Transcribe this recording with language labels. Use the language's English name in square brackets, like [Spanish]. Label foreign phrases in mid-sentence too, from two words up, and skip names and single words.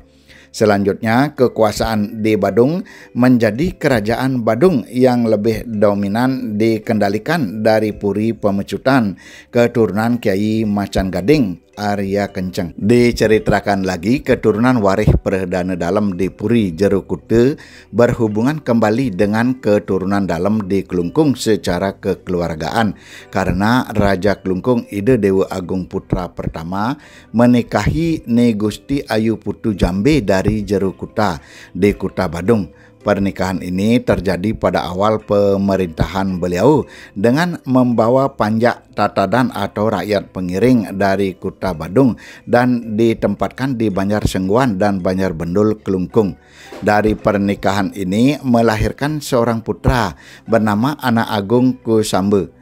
[Indonesian] Selanjutnya kekuasaan di Badung menjadi Kerajaan Badung yang lebih dominan dikendalikan dari Puri Pemecutan, keturunan Kiai Macan Gading Arya Kenceng. Diceritakan lagi keturunan waris perdana dalam di Puri Jero Kuta berhubungan kembali dengan keturunan dalam di Kelungkung secara kekeluargaan karena Raja Kelungkung Ide Dewa Agung Putra pertama menikahi Ni Gusti Ayu Putu Jambe dari Jero Kuta di Kuta Badung. Pernikahan ini terjadi pada awal pemerintahan beliau dengan membawa panjak tatadan atau rakyat pengiring dari Kuta Badung dan ditempatkan di Banjar Sengguan dan Banjar Bendul Kelungkung. Dari pernikahan ini melahirkan seorang putra bernama Anak Agung Kusambe.